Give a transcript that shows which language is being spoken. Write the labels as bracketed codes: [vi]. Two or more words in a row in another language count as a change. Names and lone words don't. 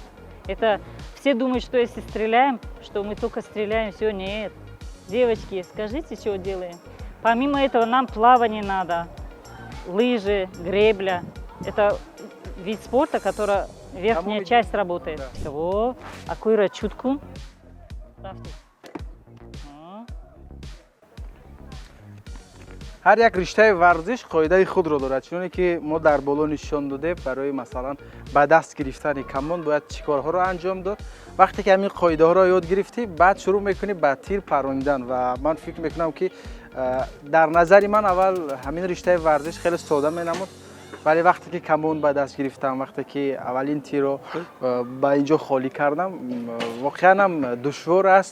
[ru] Это все думают, что если стреляем, что мы только стреляем, все, нет. Девочки, скажите, что делаем? Помимо этого нам плавание надо, лыжи, гребля. Это вид спорта, который верхняя часть работает. Всего, аккуратно, чутку. Ставьте. [tg] ҳар як риштаи варзиш қоидаи худро дорад. чуноне ки мо дар боло нишон додем, барои масалан ба даст гирифтани камон бояд чӣ корҳоро анҷом дод. вақте ки ҳамин қоидаҳоро ёд гирифтӣ, баъд шурӯъ мекунӣ ба тир паронидан ва ман фикр мекунам ки дар назари ман аввал ҳамин риштаи варзиш хеле сода менамуд, вале вақте ки камон ба даст гирифтам, вақте ки аввалин тирро ба инҷо холӣ кардам, воқеан ҳам душвор аст.